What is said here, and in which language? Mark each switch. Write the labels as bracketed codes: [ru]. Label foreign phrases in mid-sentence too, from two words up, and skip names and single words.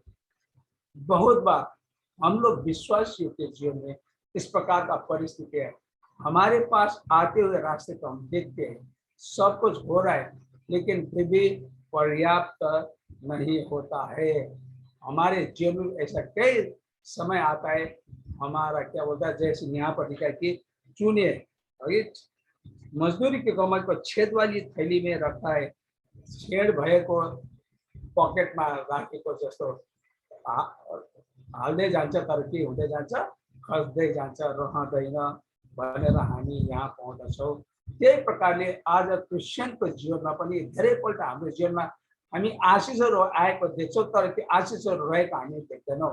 [hi] बहुत बार हम लोग विश्वासियों के जीवन में इस प्रकार का परिस्थिति है, हमारे पास आते हुए रास्ते को हम देखते हैं, सब कुछ हो रहा है लेकिन फिर भी पर्याप्त नहीं होता है। हमारे जीवन में ऐसा कई समय आता है, हमारा क्या बोलता है, जैसे यहाँ पर लिखा है कि चुने मजदूरी के कमाई को छेद वाली थैली में रखा है, [ne] छेड भएको पकेटमा राखेको जस्तो हाल्दै जान्छ तर के हुँदै जान्छ, खस्दै जान्छ, रहँदैन भनेर हामी यहाँ पाउँदछौँ। त्यही प्रकारले आज क्रिस्चियनको जीवनमा पनि धेरैपल्ट हाम्रो जीवनमा हामी आशिषहरू आएको देख्छौँ तर त्यो आशिषहरू रहेको हामी देख्दैनौँ।